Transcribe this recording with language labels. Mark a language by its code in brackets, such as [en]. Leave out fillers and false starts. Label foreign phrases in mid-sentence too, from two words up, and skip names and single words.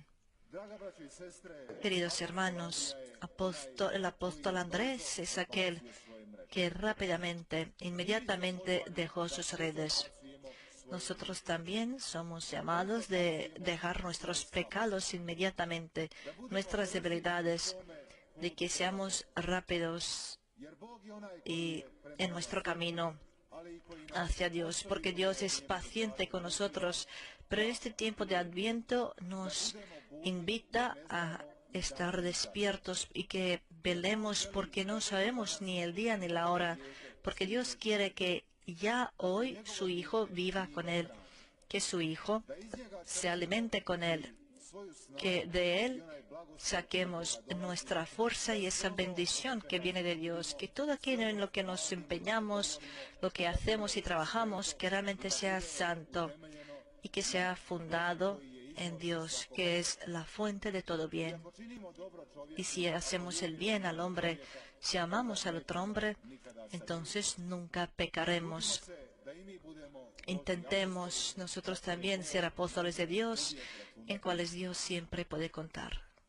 [es] Queridos hermanos, el apóstol Andrés es aquel que rápidamente, inmediatamente dejó sus redes. Nosotros también somos llamados de dejar nuestros pecados inmediatamente, nuestras debilidades, de que seamos rápidos [hr] jer Bog je onaj koji [es] y [hr] je prema [es] en nuestro camino [hr] ali i koji nas [es] hacia Dios, porque Dios es paciente con nosotros. Pero este tiempo de Adviento nos invita a estar despiertos y que velemos, porque no sabemos ni el día ni la hora, porque Dios quiere que ya hoy su Hijo viva con Él, que su Hijo [hr] da iz njega [es] se alimente con Él, [hr] svoju snagu [es] que de Él [hr] i onaj blagoslov [es] saquemos nuestra fuerza y esa bendición que viene de Dios, que todo aquello en lo que nos empeñamos, lo que hacemos y trabajamos, que realmente sea santo y que sea fundado en Dios, que es la fuente de todo bien. [hr] ako činimo dobro čovjeku [es] Y si hacemos el bien al hombre, si amamos al otro hombre, entonces nunca pecaremos. [hr] se da i mi budemo [es] Intentemos nosotros también ser apóstoles de Dios, en cuales Dios siempre puede contar.